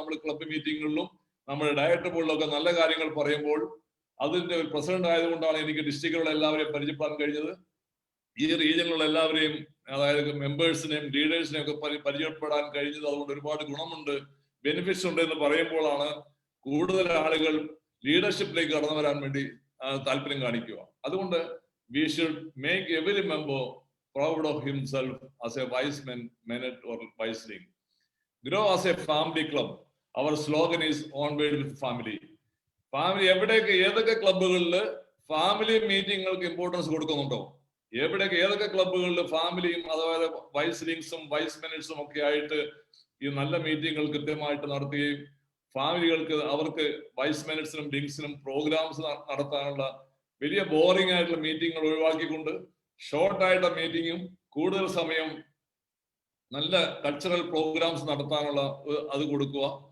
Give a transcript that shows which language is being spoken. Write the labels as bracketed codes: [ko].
[ml] നമ്മൾ ക്ലബ്ബ് മീറ്റിങ്ങുകളിലും നമ്മുടെ ഡയറക്ടർ ബോർഡിലൊക്കെ നല്ല കാര്യങ്ങൾ പറയുമ്പോൾ അതിന്റെ ഒരു പ്രസിഡന്റ് ആയതുകൊണ്ടാണ് എനിക്ക് ഡിസ്ട്രിക്റ്റിലുള്ള എല്ലാവരെയും പരിചയപ്പെടാൻ കഴിഞ്ഞത്. ഈ റീജിയനിലുള്ള എല്ലാവരെയും, അതായത് മെമ്പേഴ്സിനെയും ലീഡേഴ്സിനെയും ഒക്കെ പരിചയപ്പെടാൻ കഴിഞ്ഞത്. അതുകൊണ്ട് ഒരുപാട് ഗുണമുണ്ട്, ബെനിഫിറ്റ്സ് ഉണ്ട് എന്ന് പറയുമ്പോഴാണ് കൂടുതൽ ആളുകൾ ലീഡർഷിപ്പിലേക്ക് കടന്നു വരാൻ വേണ്ടി താല്പര്യം കാണിക്കുക. അതുകൊണ്ട് [en] we should make every member proud of himself as a viceman, menet or viceling. Grow as a family club. Our slogan is onward with family. [ml] Family ഏതൊക്കെ ക്ലബുകളിൽ ഫാമിലി മീറ്റിങ്ങുകൾക്ക് ഇമ്പോർട്ടൻസ് കൊടുക്കുന്നുണ്ടോ, ഏതൊക്കെ ക്ലബുകളിൽ ഫാമിലിയും അതുപോലെ വൈസ്ലിങ്സും വൈസ് മെനറ്റ്സും ഒക്കെ ആയിട്ട് ഈ നല്ല മീറ്റിങ്ങുകൾ കൃത്യമായിട്ട് നടത്തുകയും ഫാമിലികൾക്ക് അവർക്ക് വൈസ് മെനറ്റ്സിനും ഡിങ്സിനും പ്രോഗ്രാംസ് നടത്താനുള്ള വലിയ ബോറിംഗ് ആയിട്ടുള്ള മീറ്റിങ്ങുകൾ ഒഴിവാക്കിക്കൊണ്ട് ഷോർട്ട് ആയിട്ടുള്ള മീറ്റിങ്ങും കൂടുതൽ സമയം നല്ല കൾച്ചറൽ പ്രോഗ്രാംസ് നടത്താനുള്ള അത് കൊടുക്കുക.